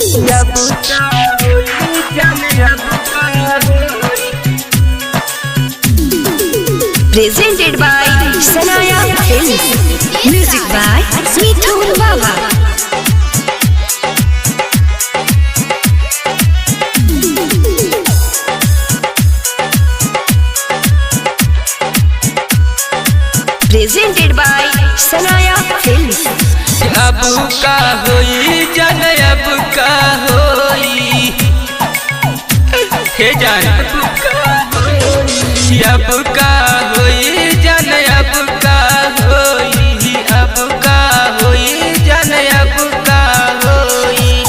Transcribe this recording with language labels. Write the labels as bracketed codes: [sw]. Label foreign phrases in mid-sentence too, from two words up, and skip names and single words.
[bho] अब का होई जाने अब का होई। [en] Presented by Sanaya Films. Music by Mithun Baba. Presented by Sanaya Films. [bho] अब का होई जान अब का होई हे जान अब का होई जान अब का होई अब का होई जान अब का होई।